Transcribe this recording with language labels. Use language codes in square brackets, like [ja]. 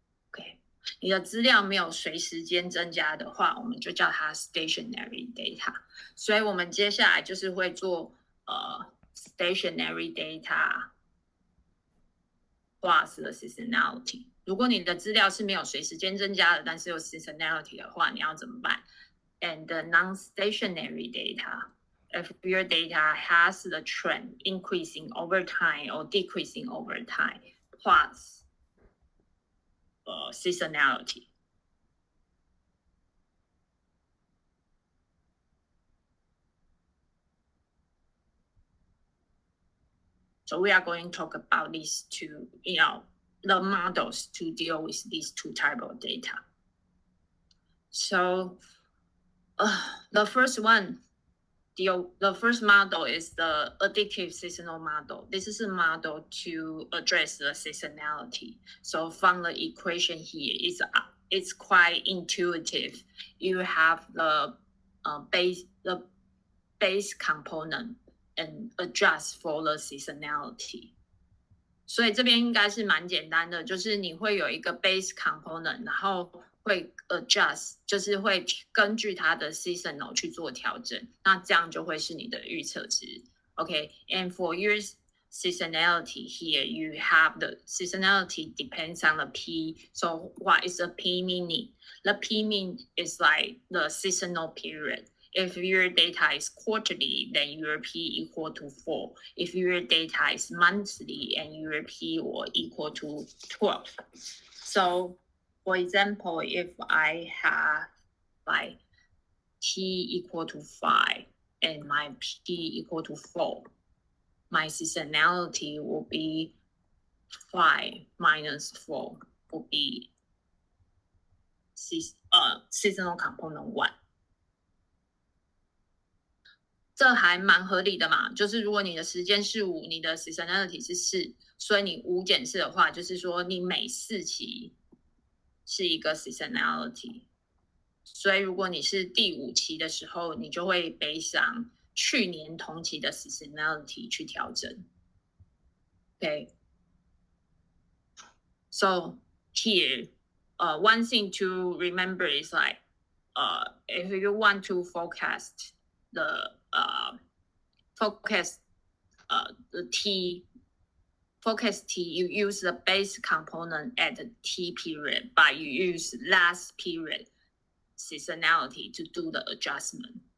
[zh] OK， 你的资料没有随时间增加的话，我们就叫它 stationary data. 所以我们接下来就是会做 [en] stationary data plus the seasonality. [zh] 如果你的资料是没有随时间增加的，但是有 seasonality 的话，你要怎么办？ [en] And the non-stationary data, if your data has the trend increasing over time or decreasing over time, plus seasonality. So we are going to talk about these two, the models to deal with these two types of data. So the first one, the first model is the additive seasonal model. This is a model to address the seasonality. So from the equation here, it's quite intuitive. You have the base component and adjust for the seasonality. [zh] 所以这边应该是蛮简单的，就是你会有一个 base component， 然后会 adjust， 就是会根据它的 seasonal 去做调整，那这样就会是你的预测值。 [en] Okay, and for your seasonality here, you have the seasonality depends on the P. So what is the P meaning? The P mean is like the seasonal period. If your data is quarterly, then your P equal to 4. If your data is monthly, and your P will equal to 12. So, for example, if I have like T equal to 5 and my P equal to 4, my seasonality will be 5 minus 4 will be seasonal component 1. [zh] 这还蛮合理的嘛，就是如果你的时间是5，你的 seasonality 是4，所以你5减4的话，就是说你每4期是一个 seasonality。所以如果你是第5期的时候，你就会背上去年同期的 seasonality 去调整。 [en] Okay. So here, one thing to remember is like, if you want to forecast the forecast T, you use the base component at the T period, but you use last period seasonality to do the adjustment.